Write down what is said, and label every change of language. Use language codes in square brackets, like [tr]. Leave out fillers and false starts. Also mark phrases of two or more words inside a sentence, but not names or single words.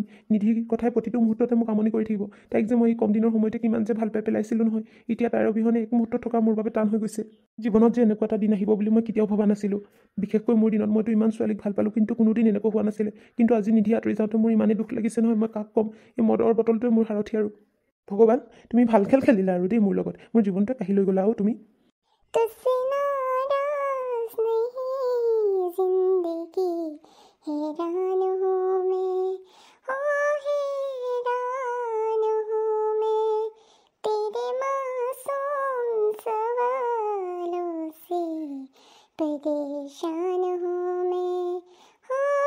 [as] নিধিৰ কথাই প্ৰতিটো মুহূৰ্ততে মোক আমনি কৰি থাকিব। তাইক যে মই এই কম দিনৰ সময়তে কিমান যে ভাল পাই পেলাইছিলোঁ নহয়, এতিয়া তাইৰ অবিহনে এক মুহূৰ্তত থকা মোৰ বাবে টান হৈ গৈছে। জীৱনত যে এনেকুৱা এটা দিন আহিব বুলি মই কেতিয়াও ভবা নাছিলোঁ। বিশেষকৈ মোৰ দিনত মইতো ইমান ছোৱালীক ভাল পালোঁ, কিন্তু কোনোদিন এনেকুৱা হোৱা নাছিলে। কিন্তু আজি নিধি আঁতৰি যাওঁতে মোৰ ইমানেই দুখ লাগিছে নহয়, মই কাক ক'ম? এই মদৰ বটলটোৱে মোৰ সাৰথি আৰু। ভগৱান, তুমি ভাল খেল খেলিলা আৰু দেই মোৰ লগত। মোৰ জীৱনটোৱে কাঢ়ি লৈ গ'লা আৰু তুমি। [hi] तुझसे नाराज नहीं जिंदगी हैरान हूँ मैं हो हैरान हूँ मैं तेरे मासूम सवालों से परेशान हूँ मैं हो